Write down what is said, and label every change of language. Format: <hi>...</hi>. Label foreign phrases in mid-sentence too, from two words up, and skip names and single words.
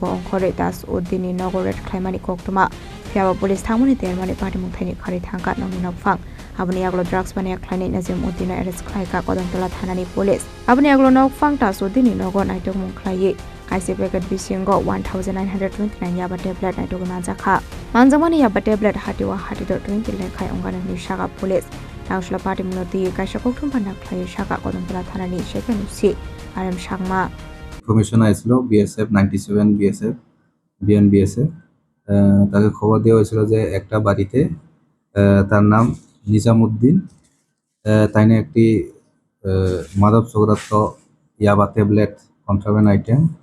<trp>Onkore Das Uddini Nogo Red Klaimani Koktoma Fiaba Police Thamuni Termani Party Mungthani Khari Thangka Nongni Nokfang Abani aglo drugs bani akhlani Nazim Uddin arrest khlaika Kodomtala Thanani Police Abani aglo Nokfang Tasudini Nogo Naitok Mungkhlai Kaisi packet bisingo 1929 yaba tablet Naitok Manjaka Manjamani yaba tablet hatiwa hatido 20 lekhai ongana ni Shaka Police Nausla Party Munoti Kaisa Koktum Pandak Khlai Shaka Kodomtala Thanani Shekenusi RM Shangma</trp> <bn>Information আইছিল BSF 97 BSF BN BSF তাকে খবর দেওয়া হয়েছিল যে একটা বাড়িতে তার নাম নিজামউদ্দিন তাইনে একটি মাদক সৌরাত্ম ইয়াবা ট্যাবলেট</bn> <en>contraband item</en>